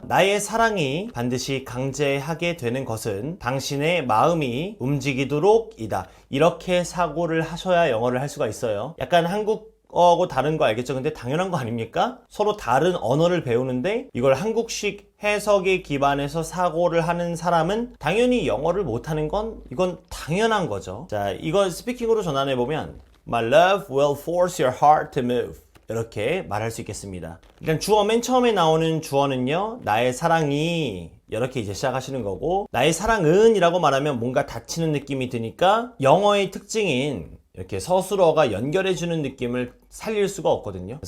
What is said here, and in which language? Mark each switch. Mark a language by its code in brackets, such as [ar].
[ko] 나의 사랑이 반드시 강제하게 되는 것은 당신의 마음이 움직이도록 이다. 이렇게 사고를 하셔야 영어를 할 수가 있어요. 약간 한국어하고 다른 거 알겠죠? 근데 당연한 거 아닙니까? 서로 다른 언어를 배우는데 이걸 한국식 해석에 기반해서 사고를 하는 사람은 당연히 영어를 못하는 건 이건 당연한 거죠. 자, 이걸 스피킹으로 전환해보면 [en] My love will force your heart to move. [ko] 이렇게 말할 수 있겠습니다. 일단 주어 맨 처음에 나오는 주어는요, 나의 사랑이 이렇게 이제 시작하시는 거고, 나의 사랑은 이라고 말하면 뭔가 닫히는 느낌이 드니까 영어의 특징인 이렇게 서술어가 연결해주는 느낌을 살릴 수가 없거든요.